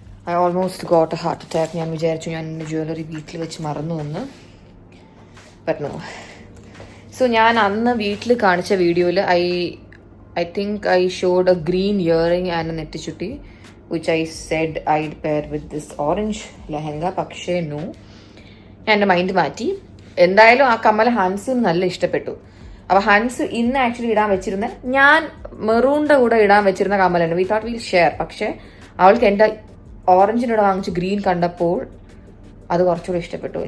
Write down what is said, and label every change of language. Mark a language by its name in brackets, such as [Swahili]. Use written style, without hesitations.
[English] I almost got a heart attack. [Malayalam] ഞാൻ വിചാരിച്ചു ഞാൻ എൻ്റെ ജ്വല്ലറി വീട്ടിൽ വെച്ച് മറന്നു എന്ന്. പറ്റുന്നു. സോ ഞാൻ അന്ന് വീട്ടിൽ കാണിച്ച വീഡിയോയിൽ [English] I think I showed a green earring and a നെറ്റിച്ചുട്ടി which I said I'd pair with this orange lehenga. [Malayalam] പക്ഷേ നോ, ഞാൻ എൻ്റെ മൈൻഡ് മാറ്റി. എന്തായാലും ആ കമ്മൽ ഹൻസിന് നല്ല ഇഷ്ടപ്പെട്ടു. അപ്പോൾ ഹൻസ് ഇന്ന് ആക്ച്വലി ഇടാൻ വെച്ചിരുന്ന, ഞാൻ മെറൂണിൻ്റെ കൂടെ ഇടാൻ വെച്ചിരുന്ന കമ്മലുണ്ട്. [English] We thought will share. [Malayalam] പക്ഷേ അവൾക്ക് എൻ്റെ ഓറഞ്ചിൻ്റെ കൂടെ വാങ്ങിച്ച് ഗ്രീൻ കണ്ടപ്പോൾ അത് കുറച്ചുകൂടി ഇഷ്ടപ്പെട്ടു.